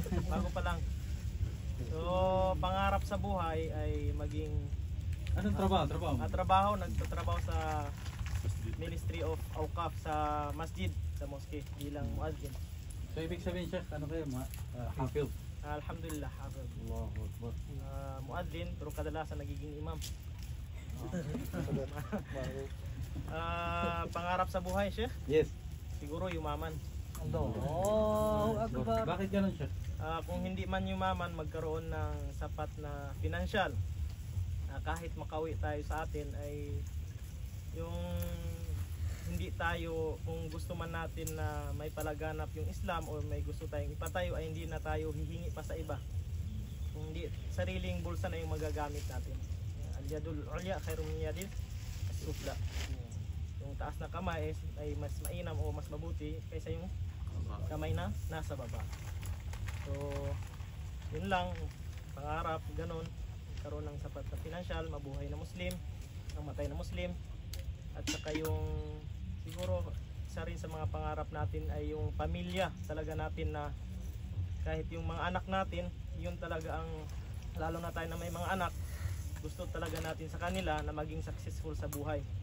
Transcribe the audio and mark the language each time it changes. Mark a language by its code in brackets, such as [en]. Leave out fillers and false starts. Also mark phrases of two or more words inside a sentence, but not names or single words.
[tl] Bago pa lang. So, pangarap sa buhay ay maging Anong trabaho? Nagtatrabaho sa Ministry of Awqaf sa masjid, sa mosque bilang muadzin. So ibig sabihin siya, ano kayo, hafil? Alhamdulillah, hafil. [ar] الله أكبر. [tl] Muadzin, pero kadalasan nagiging imam. Pangarap sa buhay, Sheikh? [en] Yes. [tl] Siguro yumaman. Akbar. Bakit ganun siya? Kung hindi man yumaman, magkaroon ng sapat na financial. Kahit makauwi tayo sa atin ay yung hindi tayo, kung gusto man natin na may palaganap yung Islam o may gusto tayong ipatayo, ay hindi na tayo hihingi pa sa iba. Kung hindi, sariling bulsa na yung magagamit natin. [ar] اليد العليا خير من اليد السفلى. [tl] Yung taas na kamay ay mas mainam o mas mabuti kaysa yung kamay na nasa baba. So yun lang, pangarap ganun, karoon ng sapat na financial, mabuhay na Muslim, mamatay na Muslim. At saka yung siguro isa rin sa mga pangarap natin ay yung pamilya talaga natin, na kahit yung mga anak natin, yun talaga ang, lalo na tayo na may mga anak, gusto talaga natin sa kanila na maging successful sa buhay.